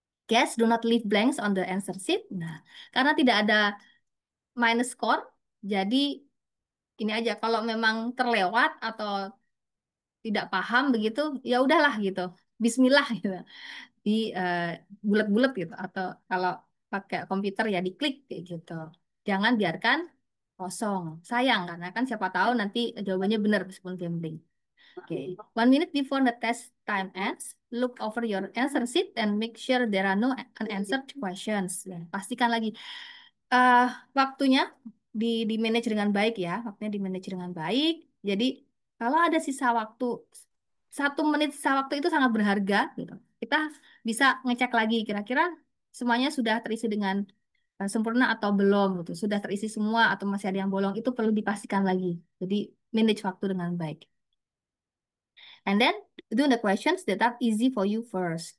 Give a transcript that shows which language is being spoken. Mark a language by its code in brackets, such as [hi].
[en] Guys, do not leave blanks on the answer sheet. [id] Nah, karena tidak ada minus score, jadi ini aja kalau memang terlewat atau tidak paham begitu, ya udahlah gitu. Bismillah gitu. Di bulat-bulat gitu atau kalau pakai komputer ya diklik kayak gitu. Jangan biarkan kosong. Sayang karena kan siapa tahu nanti jawabannya benar meskipun gambling. Oke. [en] 1 minute before the test time ends, look over your answer sheet and make sure there are no unanswered questions. [id] Ya, pastikan lagi eh waktunya di manage dengan baik ya, waktunya di manage dengan baik. Jadi kalau ada sisa waktu 1 menit sisa waktu itu sangat berharga gitu. Kita bisa ngecek lagi kira-kira semuanya sudah terisi dengan sempurna atau belum gitu. Sudah terisi semua atau masih ada yang bolong itu perlu dipastikan lagi. Jadi manage waktu dengan baik. [en] And then do the questions that are easy for you first.